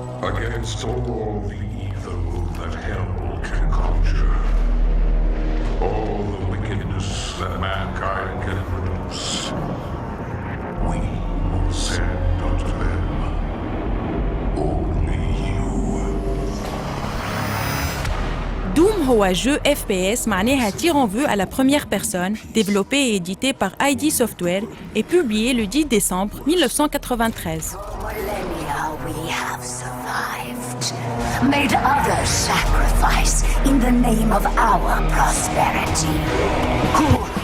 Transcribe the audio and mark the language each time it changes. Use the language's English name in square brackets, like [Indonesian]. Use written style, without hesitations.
[English] Against all the evil that hell can conjure, all the wickedness that mankind can produce, we will send unto them only you. [French] Doom [Arabic] هو [French] jeu FPS [Arabic] معناها [French] tir en vue à la première personne, développé et édité par ID Software et publié le 10 décembre 1993. [English] Millennia we have survived, made others sacrifice in the name of our prosperity.